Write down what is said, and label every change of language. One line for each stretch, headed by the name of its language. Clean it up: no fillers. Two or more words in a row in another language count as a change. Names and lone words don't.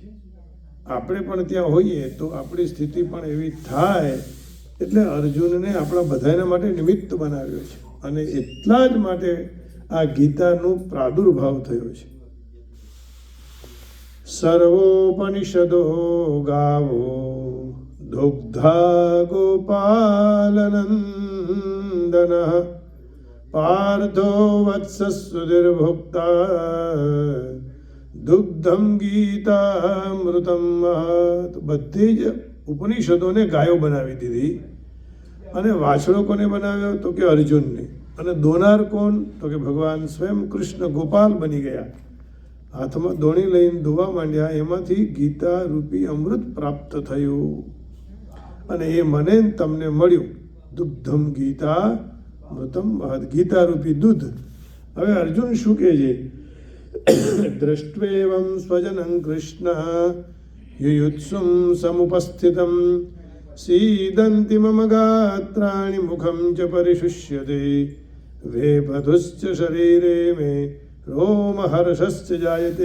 Gujarati: આપણે પણ ત્યાં હોઈએ તો આપણી સ્થિતિ પણ એવી થાય એટલે અર્જુનને આપણા બધાના માટે નિમિત્ત બનાવ્યો છે અને એટલા જ માટે આ ગીતાનો પ્રાદુર્ભાવ થયો છે।
Sanskrit: सर्वोपनिषदो गावो दुग्धा गोपालनंदनः पार्थो वत्स सुधीर्भोक्ता दुग्धम गीतामृतम।
Gujarati: તો બધી જ ઉપનિષદો ને ગાયો બનાવી દીધી અને વાછડો કોને બનાવ્યો તો કે અર્જુન ને, અને દોનાર કોણ તો કે ભગવાન સ્વયં કૃષ્ણ ગોપાલ બની ગયા। હાથમાં દોણી લઈને ધોવા માંડ્યા, એમાંથી ગીતા રૂપી અમૃત પ્રાપ્ત થયું। અને એ મને તમને મળ્યું.
Sanskrit: दुग्धम गीता मृतम महद,
Gujarati: ગીતા રૂપી દૂધ. હવે અર્જુન શું કહે છે?
Sanskrit: द्रष्ट्वेवं स्वजनं कृष्ण युयुत्सुम समुपस्थितम सीदंति मम गात्राणि मुखम च परिशुष्यते वेपधुश्च शरीरे मे रोमहर्षश्च जायते.